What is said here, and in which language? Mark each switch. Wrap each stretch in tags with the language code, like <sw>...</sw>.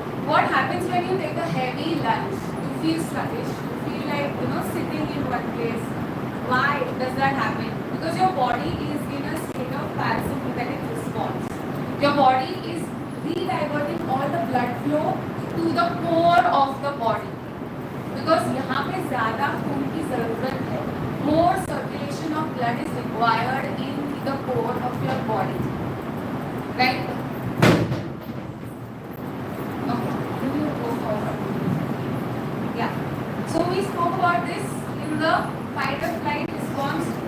<en>What happens when you take a heavy lunch? You feel sluggish. You feel like sitting in one place. Why does that happen? Because your body is in a state of parasympathetic response. Your body is re-diverting all the blood flow to the core of the body. Because</en> <hi>यहाँ पे ज़्यादा खून की ज़रूरत है.</hi> <en>More circulation of blood is required in the core of your body. Right? Okay. You go forward. Yeah. So we spoke about this in the fight or flight response.</en>